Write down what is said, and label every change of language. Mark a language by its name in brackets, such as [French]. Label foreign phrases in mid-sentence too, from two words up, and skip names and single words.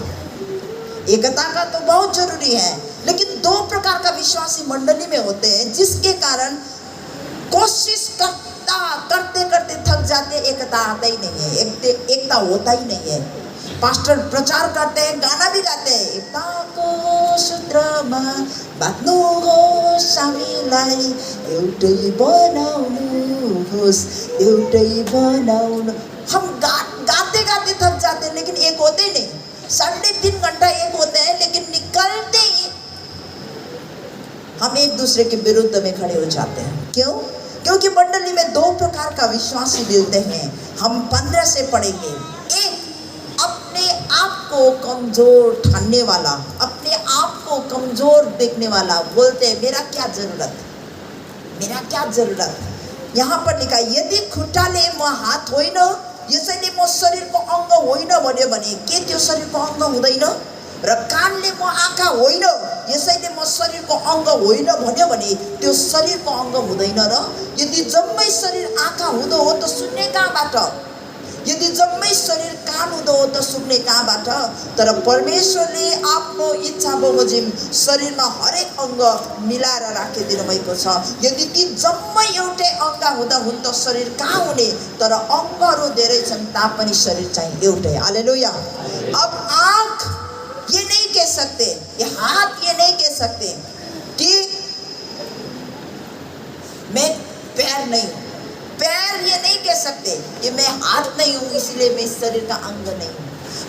[Hindi] एकता का तो बहुत जरूरी है, लेकिन दो प्रकार का विश्वासी मंडली में होते हैं, जिसके कारण कोशिश करते करते थक जाते, एकता आता ही नहीं है, एकता होता ही नहीं है। पास्टर प्रचार करते हैं, गाना भी गाते हैं, [Nepali] एकताको सूत्रमा बाँध्नु होस् हामीलाई, एउटै बनाउनुहोस्, एउटै बनाउनु। [Hindi] हम गाते गाते थक जाते हैं, लेकिन एक होते ही नहीं। 3.5 घंटा एक होते हैं, लेकिन निकलते ही हम एक दूसरे के विरुद्ध में खड़े हो जाते हैं। क्यों? क्योंकि मंडली में दो प्रकार का विश्वासी मिलते हैं। हम 15 से पढ़ेंगे। एक, अपने आप को कमजोर ठानने वाला, अपने आप को कमजोर देखने वाला, बोलते हैं मेरा क्या जरूरत, मेरा क्या जरूरत। यहाँ पर लिखा, [Nepali] यदि खुट्टाले म हात होइन, यसैले म शरीरको अङ्ग होइन भन्यो भने के त्यो शरीरको अङ्ग हुँदैन? र कानले म आँखा होइन, यसैले म शरीरको अङ्ग होइन भन्यो भने त्यो शरीरको अङ्ग हुँदैन र? यदि जम्मै शरीर आँखा हुँदो हो त सुन्ने कहाँबाट? यदि जम्मै शरीर कान हुँदो हो त सुन्ने कहाँबाट? तर परमेश्वरले आफ्नो इच्छा बमोजिम शरीरमा हरेक अङ्ग मिलाएर राखिदिनु भएको छ। यदि ती जम्मै एउटै अङ्ग हुँदा हुन त शरीर कहाँ हुने? तर अङ्गहरू धेरै छन् तापनि शरीर चाहिँ एउटै। हालेलुया। [Hindi] अब आँख ये नहीं कह सकते, ये हाथ ये नहीं कह सकते कि मैं पैर नहीं हूँ, पैर ये नहीं कह सकते कि मैं हाथ नहीं हूँ इसलिए मैं इस शरीर का अंग नहीं हूँ।